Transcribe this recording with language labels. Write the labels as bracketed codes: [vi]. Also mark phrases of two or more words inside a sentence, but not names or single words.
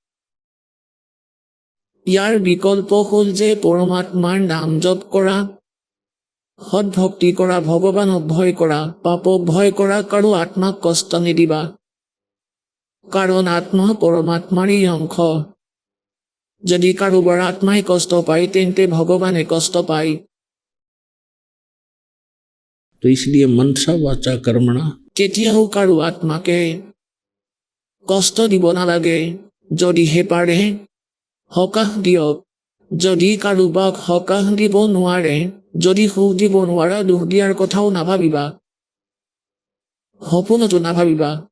[as] ইয়াৰ বিকল্প হ'ল যে পৰমাত্মাৰ নাম জপ কৰা, সৎভক্তি কৰা, ভগৱানক ভয় কৰা, পাপক ভয় কৰা, কাৰো আত্মাক কষ্ট নিদিবা, কাৰণ আত্মা পৰমাত্মাৰেই অংশ। যদি কাৰোবাৰ আত্মাই কষ্ট পায়, তেন্তে ভগৱানে কষ্ট পায়। [hi] तो इसलिए [sa] मनसा वाचा कर्मणा [as] কেতিয়াও কাৰো আত্মাকে কষ্ট দিব নালাগে। যদিহে পাৰে সকাহ দিয়ক। যদি কাৰোবাক সকাহ দিব নোৱাৰে, যদি সুখ দিব নোৱাৰা, দুখ দিয়াৰ কথাও নাভাবিবা, সপোনতো নাভাবিবা।